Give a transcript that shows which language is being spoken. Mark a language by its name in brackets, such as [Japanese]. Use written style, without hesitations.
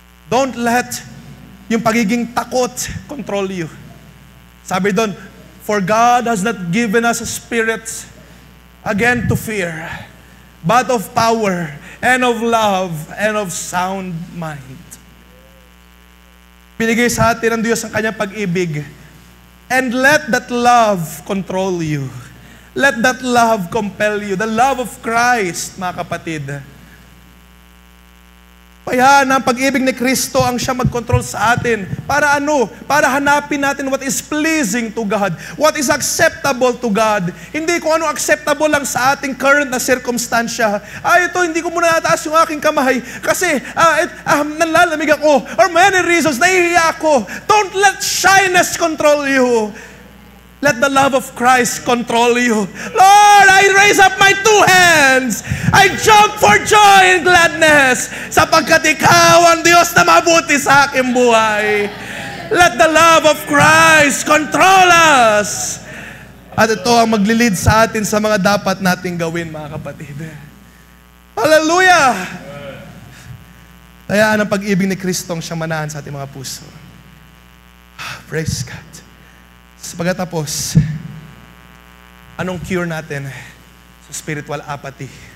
[English] Don't let [Filipino] yung pagiging takot [English] control you. [Filipino] Sabi doon, [English] for God has not given us a spirit again to fear, but of power and of love and of sound mind. [Filipino] Binigay sa atin ng Diyos ang kanyang pag-ibig. [English] And let that love control you. Let that love compel you. The love of Christ, mga kapatid. [Filipino] Kaya ang pag-ibig ni Kristo ang siya mag-control sa atin. Para ano? Para hanapin natin [English] what is pleasing to God. What is acceptable to God. [Filipino] Hindi kung ano acceptable lang sa ating current na circumstansya. Ito, hindi ko muna nataas yung aking kamay. Kasi nanlalamig ako. [English] Or many reasons, [Filipino] nahihiya ako. [English] Don't let shyness control you. Let the love of Christ control you. Lord, I raise up my two hands. I jump for joy and gladness. [Filipino] Sapagkat ikaw ang Diyos na mabuti sa aking buhay. [English] Let the love of Christ control us. [Filipino] At ito ang maglilid sa atin sa mga dapat nating gawin, mga kapatid. Hallelujah! Kaya ang pag-ibig ni Kristo ang siyang manahan sa ating mga puso. Praise God. Sa pagkatapos, anong cure natin sa spiritual apathy?